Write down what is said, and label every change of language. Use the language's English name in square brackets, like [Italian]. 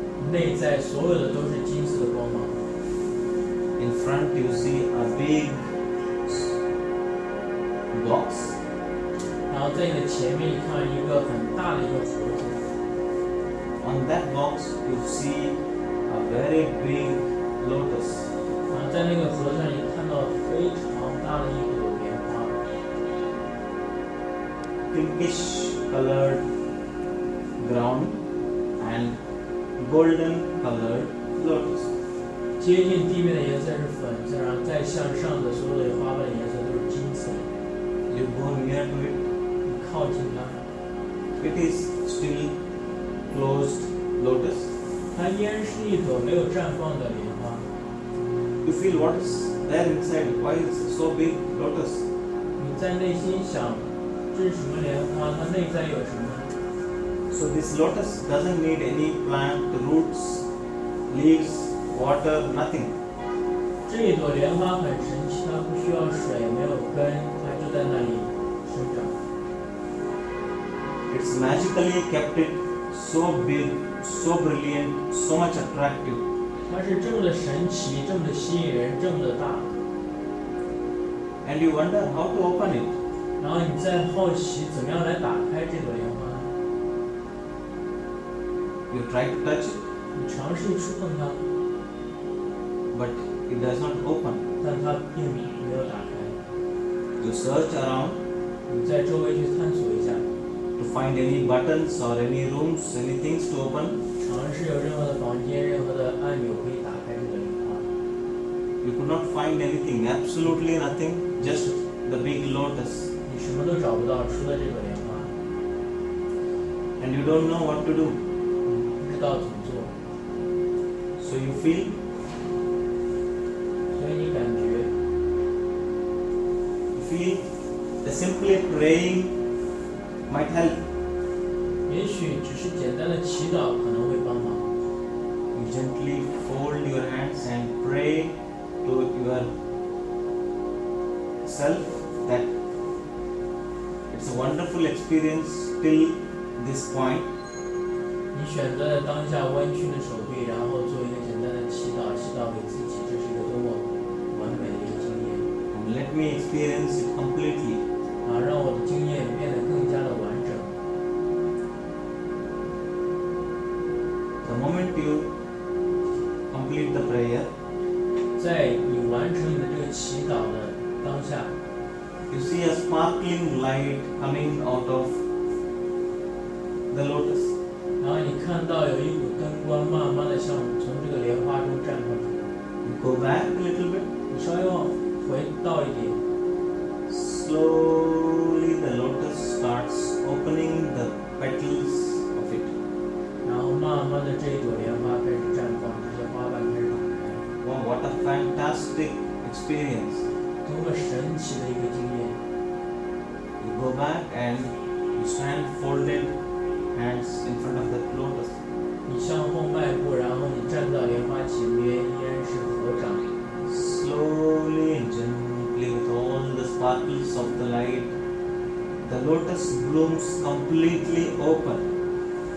[Chinese] 内在所有的都是金色的光芒。 [English] In front you see a big box. [Chinese] 然后在你的前面，你看到一个很大的一个盒子， [English] On that box you see a very big lotus. [Chinese] 然后在那个盒子上，你看到非常大的一朵莲花， [English] Pinkish colored ground and golden colored lotus. [Chinese] 接近地面的颜色是粉色，然后再向上的所有的花瓣的颜色都是金色。 [English] You go near to it. [Chinese] 你靠近它， [English] It is still closed lotus. [Chinese] 它依然是一朵没有绽放的莲花。 [English] You feel what is there inside? Why is it so big lotus? [Chinese] 你在内心想，这是什么莲花？它内在有什么？ [English] So this lotus doesn't need any plant, roots, leaves, water, nothing. [Chinese] 这一朵莲花很神奇，它不需要水，没有根，它就在那里生长。 [English] It's magically kept it so big, so brilliant, so much attractive. [Chinese] 它是这么的神奇，这么的吸引人，这么的大。 [English] And you wonder how to open it. [Chinese] 然后你再好奇怎么样来打开这朵莲花？ [English] You try to touch it, [Chinese] 你尝试触碰它， [English] but it does not open. [Chinese] 但它并没有打开。 [English] You search around [Chinese] 你在周围去探索一下， [English] to find any buttons or any rooms, any things to open. [Chinese] 尝试有任何的房间、任何的按钮可以打开这个莲花。 [English] You could not find anything, absolutely nothing, just the big lotus. [Chinese] 你什么都找不到，除了这朵莲花， [English] And you don't know what to do. [Chinese] 你不知道怎么做， [English] So you feel, [Chinese] 所以你感觉 [English] that simply praying might help. [Chinese] 也许只是简单的祈祷可能会帮忙。 [English] You gently fold your hands and pray to yourself that it's a wonderful experience till this point. [Chinese] 你选择了当下弯曲的手臂，然后做一个简单的祈祷，祈祷给自己，这是一个多么完美的一个经验。 [English] And let me experience it completely. [Chinese] 让我的经验变得更加的完整。 [English] The moment you complete the prayer, [Chinese] 在你完成你的这个祈祷的当下， [English] you see a sparkling light coming out of the lotus. [Chinese] 然后你看到有一股灯光慢慢的向从这个莲花中绽放出来。 [English] You go back a little bit. [Chinese] 你稍微往回倒一点， [English] Slowly the lotus starts opening the petals of it. [Chinese] 然后慢慢的这一朵莲花开始绽放，这些花瓣开始打开。 [English] Wow, what a fantastic experience. [Chinese] 多么神奇的一个经验！ [English] You go back and you stand folded hands in front of the lotus. [Chinese] 你向后迈步，然后你站到莲花前边，依然是合掌。 [English] Slowly and gently with all the sparkles of the light, the lotus blooms completely open.